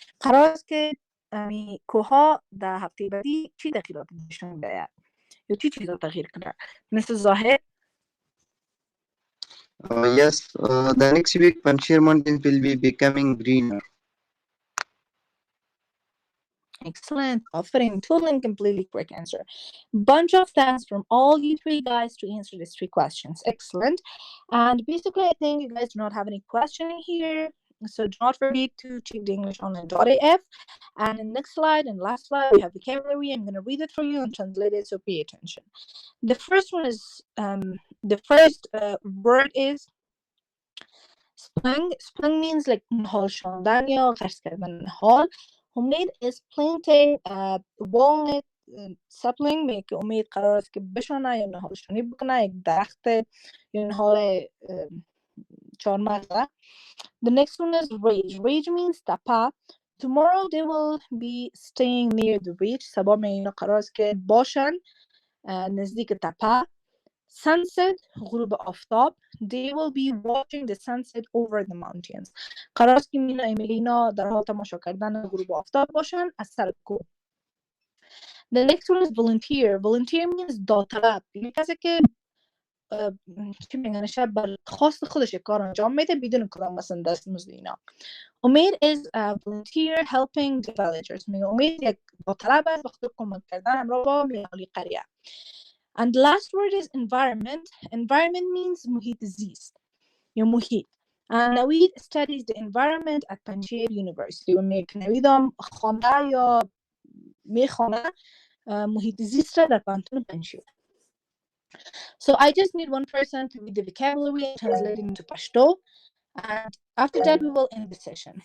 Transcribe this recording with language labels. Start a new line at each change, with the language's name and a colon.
Persian: قرار است که کوها در هفته بعدی چی تغییرات نشون دهد یا چی چیزا تغییر کنه؟ مثل ظاهر.
English: Yes, the next week Panjshir mountains will be becoming greener. Excellent. Offering totally and completely correct answer. Bunch of thanks from all you three guys to answer these three questions. Excellent. And basically, I think you guys do not have any question here. So do not forget to check the English online.af. And in the next slide and last slide, we have vocabulary. I'm going to read it for you and translate it, so pay attention. The first one is, the first word is spling. Spling means like
Persian: نهال شاندن یا قرض کردن نهال.
English: Omid is planting walnut sapling.
Persian: میگه که امید قرار است که بشانه یا نهالشانی بکنه یک درخت یا نهال چهارمغزه.
English: The next one is rage. Rage means تپه. Tomorrow they will be staying near the ridge.
Persian: سبا میگه قرار است که باشن نزدیک تپه. Sunset, غروب آفتاب.
English: They will be watching the sunset over the mountains.
Persian: قرار است که اینا در حال تماشا کردن غروب آفتاب باشن از سر کوه.
English: The next one is volunteer. Volunteer means داوطلب.
Persian: یعنی کسی که چی میگن شب بر خواست خودش کار انجام میده بدون کدام مثلا دستمزد اینا.
English: Omid is a volunteer helping the villagers.
Persian: میگه امید یک داوطلب است به خاطر کمک کردن همراه با اهالی قریه.
English: And the last word is environment. Environment means
Persian: محیط زیست یا محیط.
English: And Navid studies the environment at Panjshir University.
Persian: و میگه نوید هم خوانده یا میخوانه محیط زیست را در پانتون پنجشیر.
English: So I just need one person to read the vocabulary and translate it into Pashto. And after that we will end the session.